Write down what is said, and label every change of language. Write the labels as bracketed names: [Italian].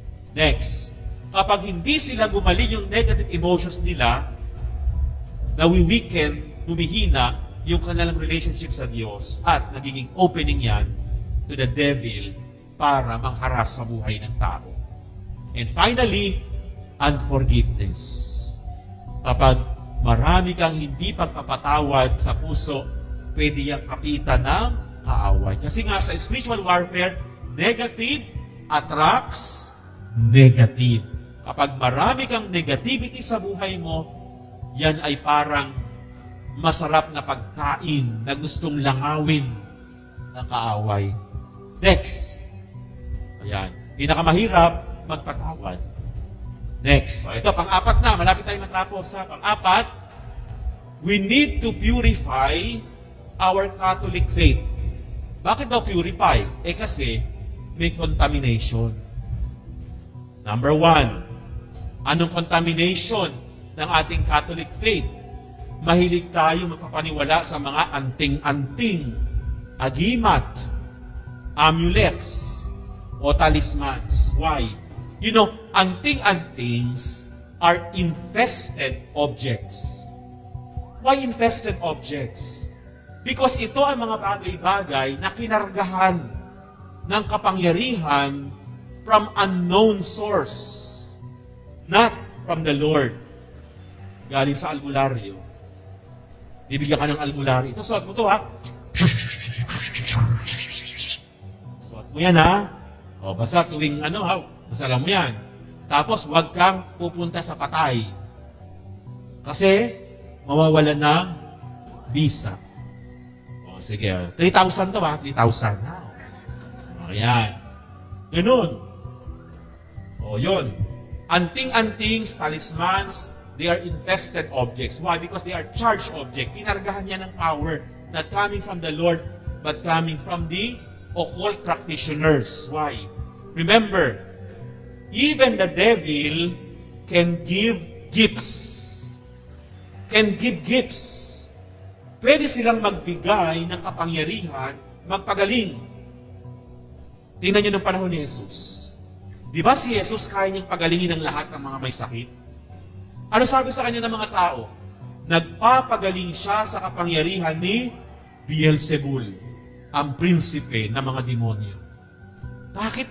[Filipino] Next, kapag hindi sila gumaling yung negative emotions nila, nawi-weaken, humihina yung kanilang relationship sa Diyos at nagiging opening yan [English] to the devil [Filipino] para mangharas sa buhay ng tao. [English] And finally, unforgiveness. [Filipino] Kapag marami kang hindi pagpapatawad sa puso, pwede yung kapitan ng kaaway. Kasi nga sa [English] spiritual warfare, negative attracts negative. [Filipino] Kapag marami kang negativity sa buhay mo, yan ay parang masarap na pagkain na gustong langawin ng kaaway. Next. Ayan. Pinakamahirap, magpatawad. Next. So, ito, pang-apat na. Malapit tayo matapos. Pang-apat, [English] we need to purify our Catholic faith. [Filipino] Bakit daw purify? Kasi may contamination. [English] Number 1, [Filipino] anong [English] contamination ng ating Catholic faith? [Filipino] Mahilig tayo magpapaniwala sa mga anting-anting, agimat, amulets, o talismans. [English] Why? You know, anting-antings are infested objects. Why infested objects? [Filipino] Because ito ang mga bagay-bagay na kinargahan ng kapangyarihan [English] from unknown source, not from the Lord. [Filipino] Galing sa albularyo. Bibigyan ka ng albularyo. Ito, suot mo ito, ha? Suot mo yan, ha? O, basta tuwing basta lang mo yan. Tapos, huwag kang pupunta sa patay. Kasi, mawawalan ng visa. O, sige. 3,000 to, ha? 3,000. O, yan. Ganun. O, yun. [English] Anting-antings, talismans, they are infested objects. Why? Because they are charged objects. [Filipino] Kinargahan niya ng [English] power, not coming from the Lord, but coming from the occult practitioners. Why? Remember, even the devil can give gifts. Can give gifts. [Filipino] Pwede silang magbigay ng kapangyarihan, magpagaling. Tingnan niyo ng panahon ni Jesus. Di ba si Jesus kaya niyang pagalingin ng lahat ng mga may sakit? Ano sabi sa kanya ng mga tao? Nagpapagaling siya sa kapangyarihan ni Beelzebul, ang prinsipe ng mga demonyo. Bakit?